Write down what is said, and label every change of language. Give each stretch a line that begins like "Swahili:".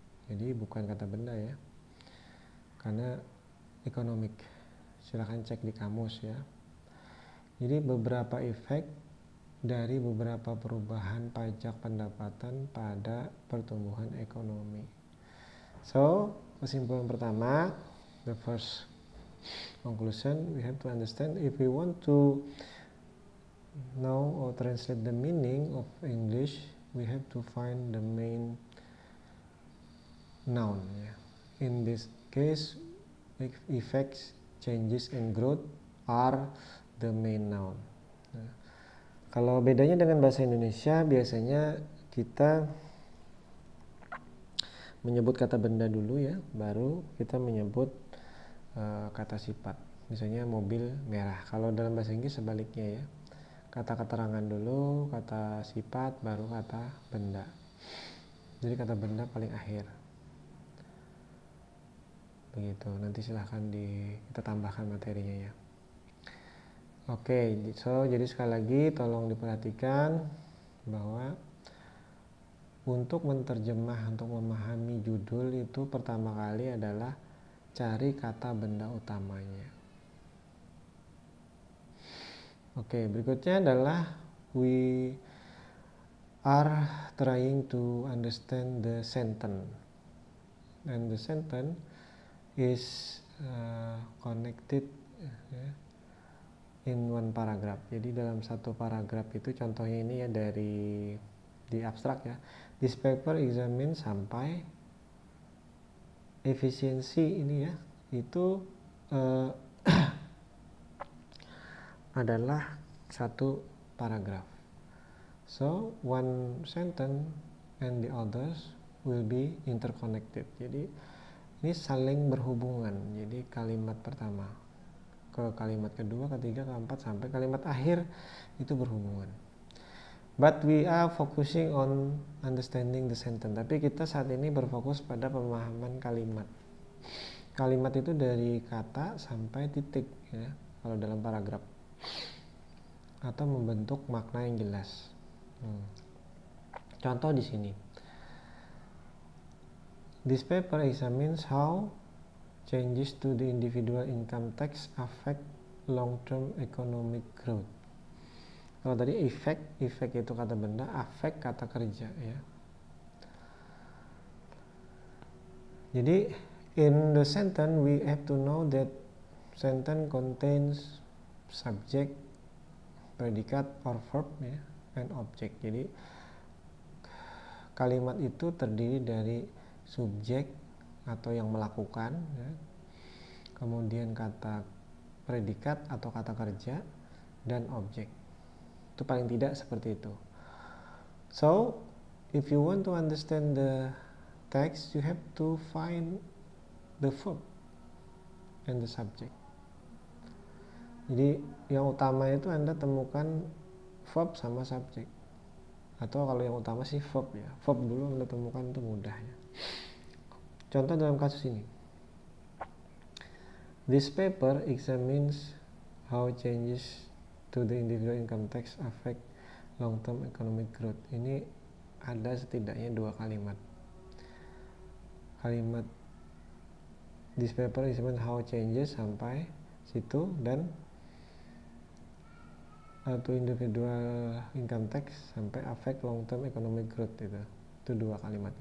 Indonesian: Jadi bukan kata benda ya, karena economic. Silahkan cek di kamus ya. Jadi beberapa efek dari beberapa perubahan pajak pendapatan pada pertumbuhan ekonomi.
English: So,
Indonesian: kesimpulan pertama,
English: the first conclusion, we have to understand if we want to know or translate the meaning of English, we have to find the main noun. In this case, effects, changes, and growth are the main noun.
Indonesian: Nah, kalau bedanya dengan bahasa Indonesia, biasanya kita menyebut kata benda dulu ya, baru kita menyebut kata sifat. Misalnya mobil merah. Kalau dalam bahasa Inggris sebaliknya ya, kata keterangan dulu, kata sifat, baru kata benda. Jadi kata benda paling akhir. Begitu. Nanti silahkan kita tambahkan materinya ya. Oke, jadi sekali lagi tolong diperhatikan bahwa untuk menerjemah, untuk memahami judul itu pertama kali adalah cari kata benda utamanya. Oke, berikutnya adalah
English: we are trying to understand the sentence, and the sentence is connected in one paragraph.
Indonesian: Jadi dalam satu paragraf itu, contohnya ini ya di abstrak ya.
English: This paper examine
Indonesian: sampai efisiensi ini ya, itu adalah satu paragraf.
English: So one sentence and the others will be interconnected.
Indonesian: Jadi ini saling berhubungan. Jadi kalimat pertama ke kalimat kedua, ketiga, keempat, sampai kalimat akhir itu berhubungan.
English: But we are focusing on understanding the sentence.
Indonesian: Tapi kita saat ini berfokus pada pemahaman kalimat. Kalimat itu dari kata sampai titik ya, kalau dalam paragraf, atau membentuk makna yang jelas. Contoh di sini.
English: This paper examines how changes to the individual income tax affect long-term economic growth.
Indonesian: Kalau tadi effect itu kata benda, affect kata kerja ya.
English: Jadi in the sentence we have to know that sentence contains subject, predicate or verb ya, and object.
Indonesian: Jadi kalimat itu terdiri dari subjek atau yang melakukan ya, kemudian kata predikat atau kata kerja, dan objek. Itu paling tidak seperti itu.
English: So if you want to understand the text, you have to find the verb and the subject.
Indonesian: Jadi yang utama itu Anda temukan verb sama subjek. Atau kalau yang utama sih verb ya. Verb dulu Anda temukan, itu mudah ya. Contoh dalam kasus ini.
English: This paper examines how changes to the individual income tax affect long-term economic growth.
Indonesian: Ini ada setidaknya 2 kalimat. Kalimat
English: this paper examines how changes
Indonesian: sampai situ, dan
English: to individual income tax
Indonesian: sampai
English: affect long-term economic growth
Indonesian: itu 2 kalimat.